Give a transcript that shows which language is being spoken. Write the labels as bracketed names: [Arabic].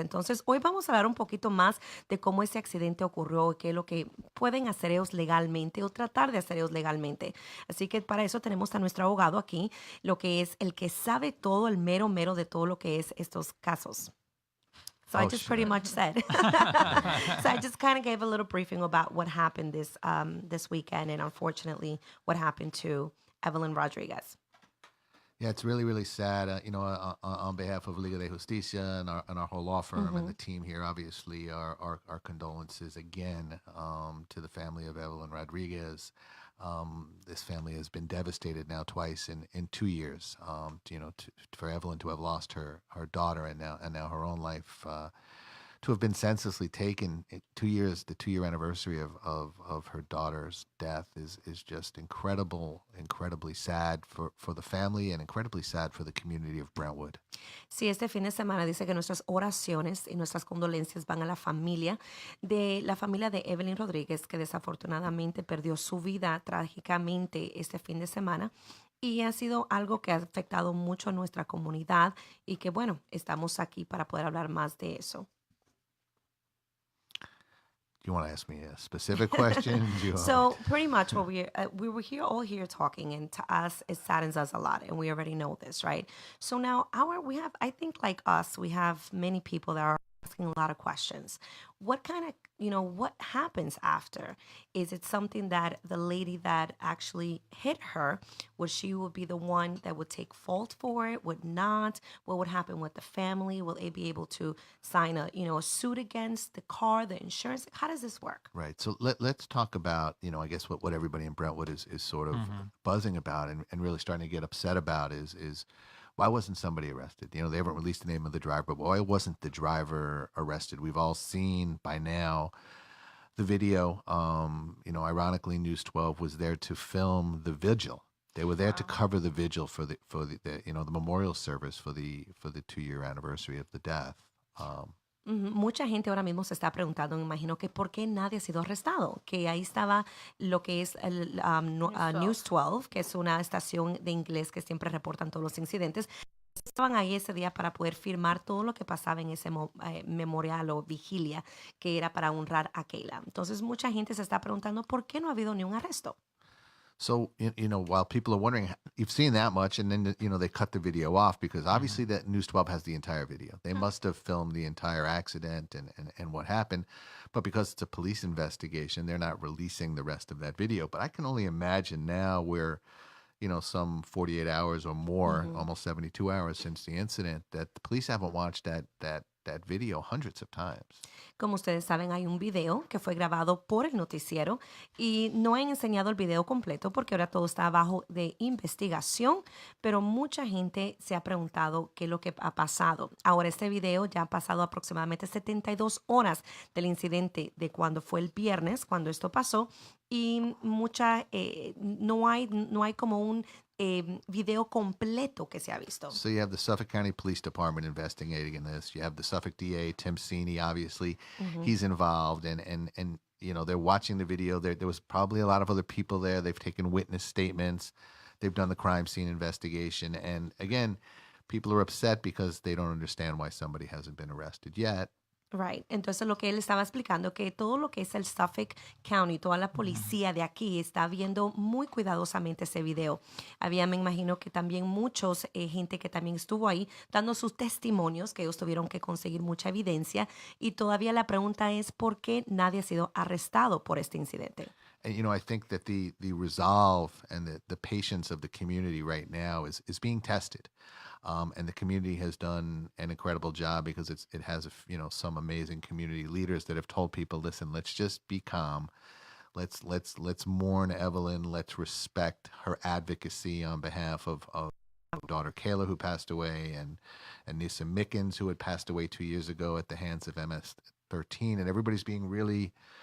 [Spanish] Entonces, hoy vamos a hablar un poquito más de cómo ese accidente ocurrió y qué es lo que pueden hacer ellos legalmente o tratar de hacer ellos legalmente. Así que para eso tenemos a nuestro abogado aquí, lo que es el que sabe todo, el mero mero de todo lo que es estos casos. [English] So I Oh, just pretty sure. much said. So I just kind of gave a little briefing about what happened this weekend and unfortunately what happened to Evelyn Rodriguez. Yeah, it's really, really sad. On behalf of Liga de Justicia and our whole law firm and the team here, obviously, our condolences again to the family of Evelyn Rodriguez. This family has been devastated now twice in 2 years. For Evelyn to have lost her daughter and now her own life. To have been senselessly taken 2 years, the 2-year anniversary of her daughter's death is just incredibly sad for the family and incredibly sad for the community of Brentwood. [Spanish] Sí, este fin de semana dice que nuestras oraciones y nuestras condolencias van a la familia de Evelyn Rodríguez, que desafortunadamente perdió su vida trágicamente este fin de semana. Y ha sido algo que ha afectado mucho a nuestra comunidad y que, bueno, estamos aquí para poder hablar más de eso. [English] Do you want to ask me a specific question? Do you want So pretty much what we were here all here talking, and to us it saddens us a lot, and we already know this, right? So now we have, I think, like us, we have many people that are asking a lot of questions. What kind of, what happens after? Is it something that the lady that actually hit her, would be the one that would take fault for it? Would not? What would happen with the family? Will they be able to sign a suit against the car, the insurance? How does this work? Right. So let's talk about, I guess what everybody in Brentwood is sort of buzzing about and really starting to get upset about is why wasn't somebody arrested? They haven't released the name of the driver, but why wasn't the driver arrested? We've all seen by now the video. Ironically, News 12 was there to film the vigil. They were there to cover the vigil for the memorial service for the 2-year anniversary of the death. Ujú. [Spanish] Mucha gente ahora mismo se está preguntando, me imagino, que por qué nadie ha sido arrestado. Que ahí estaba lo que es el News 12, que es una estación de inglés que siempre reportan todos los incidentes. Estaban ahí ese día para poder firmar todo lo que pasaba en ese memorial o vigilia que era para honrar a Kayla. Entonces mucha gente se está preguntando por qué no ha habido ni un arresto. [English] So, while people are wondering, you've seen that much, and then, they cut the video off because obviously that News 12 has the entire video. They must have filmed the entire accident and what happened. But because it's a police investigation, they're not releasing the rest of that video. But I can only imagine now where, some 48 hours or more, almost 72 hours since the incident, that the police haven't watched that video hundreds of times. [Spanish] Como ustedes saben, hay un video que fue grabado por el noticiero y no han enseñado el video completo porque ahora todo está bajo de investigación, pero mucha gente se ha preguntado qué es lo que ha pasado. Ahora, este video ya ha pasado aproximadamente 72 horas del incidente de cuando fue el viernes, cuando esto pasó, y no hay como un video completo que se ha visto. [English] So you have the Suffolk County Police Department investigating in this. You have the Suffolk DA, Tim Sini, obviously. He's involved. And they're watching the video. There was probably a lot of other people there. They've taken witness statements. They've done the crime scene investigation. And again, people are upset because they don't understand why somebody hasn't been arrested yet. Right. [Spanish] Entonces lo que él estaba explicando que todo lo que es el Suffolk County, toda la policía de aquí está viendo muy cuidadosamente ese video. Había, me imagino que también muchos gente que también estuvo ahí dando sus testimonios, que ellos tuvieron que conseguir mucha evidencia y todavía la pregunta es ¿por qué nadie ha sido arrestado por este incidente? [English] And, I think that the resolve and the patience of the community right now is being tested. And the community has done an incredible job because it has some amazing community leaders that have told people, listen, let's just be calm. Let's mourn Evelyn. Let's respect her advocacy on behalf of daughter Kayla, who passed away, and Nisa Mickens, who had passed away 2 years ago at the hands of MS-13. And everybody's being really